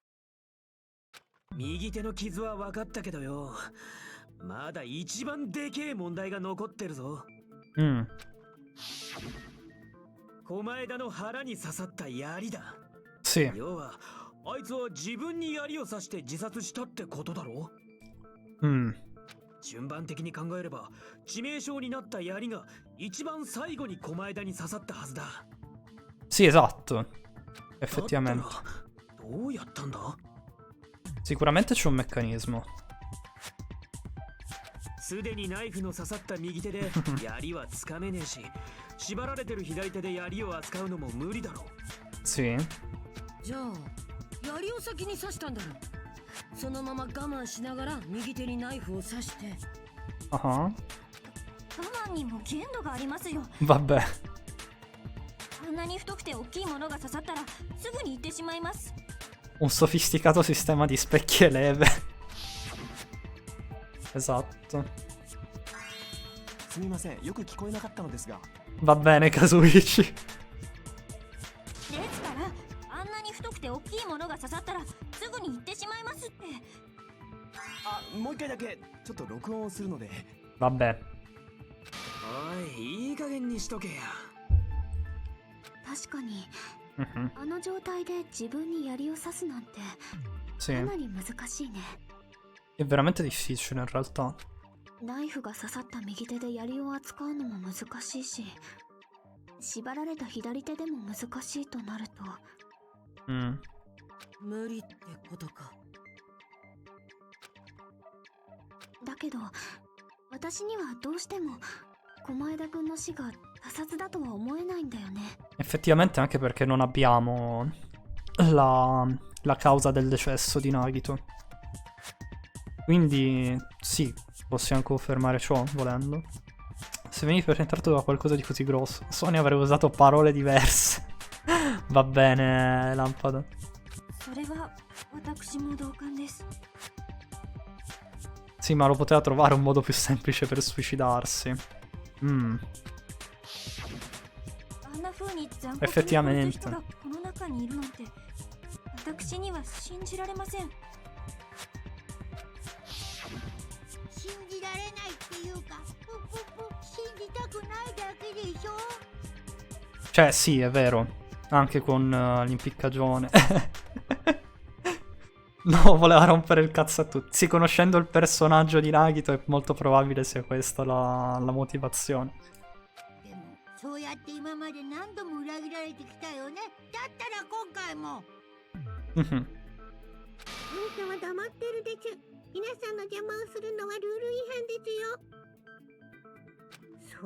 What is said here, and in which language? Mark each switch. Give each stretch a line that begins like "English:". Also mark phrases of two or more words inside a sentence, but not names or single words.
Japanese: 右手の傷は分かったけどよまだ一番でけえ問題が残ってるぞ 狛枝の腹に刺さった槍だ
Italian: Sì.
Japanese: 要はあいつは自分に槍を刺して自殺したってことだろ 順番的に考えれば致命傷になった槍が一番最後に狛枝に刺さったはずだ
Italian: Sì, esatto. Effettivamente.
Japanese: だったらどうやったんだ
Italian: Sicuramente c'è un meccanismo.
Japanese: すでにナイフの刺さった右手で槍はつかめねえし縛られてる左手で槍を扱うのも無理だろ
Italian: Sì.
Japanese: じゃあ槍を先に刺したんだろ。そのまま我慢しながら右手にナイフを刺して。
Italian: Ah.
Japanese: 我慢にも限度がありますよ。
Italian: Vabbè.
Japanese: あんなに太くて大きいものが刺さったらすぐに行ってしまいます。
Italian: Un sofisticato sistema di specchi e leve. Esatto.
Japanese: すみませんよく聞こえなかったのですが
Italian: Va bene, Kazuichi.
Japanese: ですからあんなに太くて大きいものが刺さったらすぐに行ってしまいますって。あもう一回だけちょっと録音をするので
Italian: Vabbè.
Japanese: おい、いい加減にしとけや。確かに Mhm. あの状態で自分に槍を刺すなんて
Italian: Sì,
Japanese: かなり難しいね。
Italian: è veramente difficile in realtà.
Japanese: ナイフが刺さった右手で槍を扱うのも難しいし、縛られた左手でも難しいとなると、 Mm. 無理ってことか。だけど私にはどうしても駒枝くんの死が他殺だとは思えないんだよね。
Italian: Effettivamente anche perché non abbiamo la causa del decesso di Nagito. Quindi sì, possiamo confermare ciò, volendo. Se venivi presentato da qualcosa di così grosso, Sonia avrebbe usato parole diverse. Va bene, Lampada.
Japanese: それは私も同感です。
Italian: Sì, ma lo poteva trovare un modo più semplice per suicidarsi. Mm.
Japanese: あんな風に残酷に
Italian: Effettivamente.
Japanese: 殺す人がこの中にいるなんて私には信じられません。信じられないっていうか、信じたくないだけでしょ。
Italian: Cioè, sì, è vero. Anche con l'impiccagione. No, voleva rompere il cazzo a tutti. Sì, conoscendo il personaggio di Nagito è molto probabile sia questa la motivazione.
Japanese: でもそうやって今まで何度も裏切られてきたよね。だったら今回も。 Mhm. あんたは黙ってるでちゅ。皆さんの邪魔をするのはルール違反ですよ。